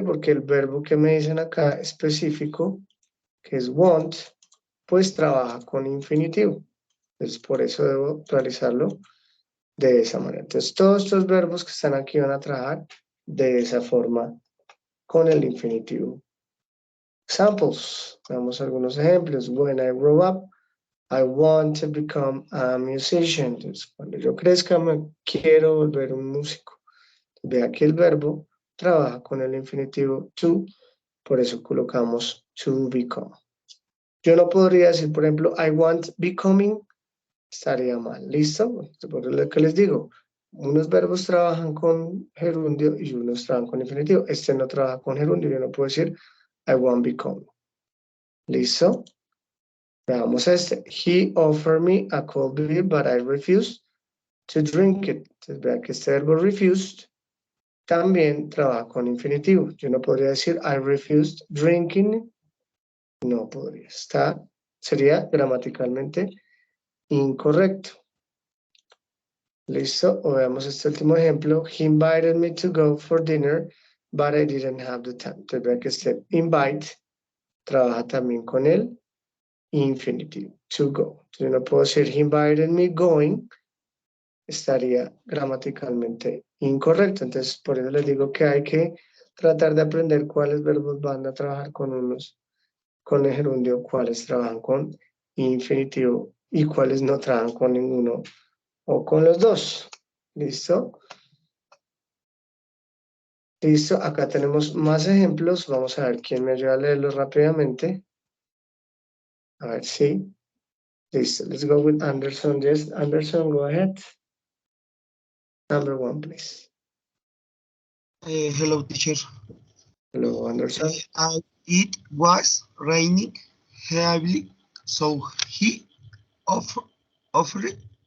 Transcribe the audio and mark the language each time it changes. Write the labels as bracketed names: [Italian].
[Spanish] Porque el verbo que me dicen acá específico, que es want, pues trabaja con infinitivo. Entonces, por eso debo realizarlo de esa manera. Entonces, todos estos verbos que están aquí van a trabajar de esa forma con el infinitivo. [English] Examples. [Spanish] Veamos algunos ejemplos. [English] When I grow up, I want to become a musician. [Spanish] Entonces, cuando yo crezca, me quiero volver un músico. Vea que el verbo trabaja con el infinitivo to, por eso colocamos to become. Yo no podría decir, por ejemplo, [English] I want becoming, [Spanish] estaría mal. ¿Listo? Por lo que les digo, unos verbos trabajan con gerundio y unos trabajan con infinitivo. Este no trabaja con gerundio, yo no puedo decir [English] I want become. [Spanish] ¿Listo? Veamos este. [English] He offered me a cold beer, but I refused to drink it. [Spanish] Entonces, vean que este verbo refused también trabaja con infinitivo. Yo no podría decir [English] I refused drinking. [Spanish] No podría. Sería gramaticalmente incorrecto. ¿Listo? O veamos este último ejemplo. [English] He invited me to go for dinner, but I didn't have the time. [Spanish] Entonces vean que este invite trabaja también con el infinitivo. To go. Entonces yo no puedo decir [English] he invited me going. [Spanish] Estaría gramaticalmente incorrecto. Entonces, por eso les digo que hay que tratar de aprender cuáles verbos van a trabajar con unos, con el gerundio, cuáles trabajan con infinitivo y cuáles no trabajan con ninguno o con los dos. ¿Listo? Listo, acá tenemos más ejemplos. Vamos a ver quién me ayuda a leerlos rápidamente. A ver si. Listo, [English] let's go with Anderson. Yes, Anderson, go ahead. Number one, please. Hello, teacher. Hello, Anderson. It was raining heavily, so he offered